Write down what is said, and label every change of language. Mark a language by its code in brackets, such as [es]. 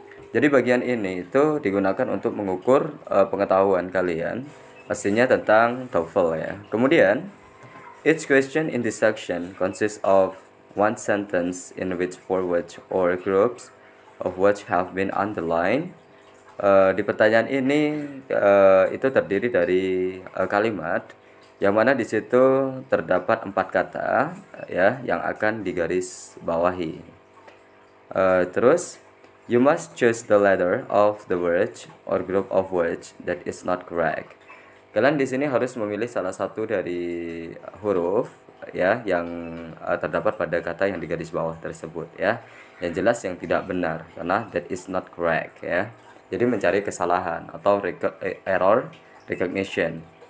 [id] Jadi bagian ini itu digunakan untuk mengukur pengetahuan kalian pastinya tentang TOEFL ya. Kemudian [en] each question in this section consists of one sentence in which four words or groups of words have been underlined. [id] Di pertanyaan ini itu terdiri dari kalimat yang mana di situ terdapat 4 kata ya yang akan digaris bawahi. Terus [en] you must choose the letter of the word or group of words that is not correct. [id] Kalian di sini harus memilih salah satu dari huruf ya yang terdapat pada kata yang digaris bawah tersebut ya. Yang jelas yang tidak benar karena [en] that is not correct [id] ya. Jadi mencari kesalahan atau error recognition.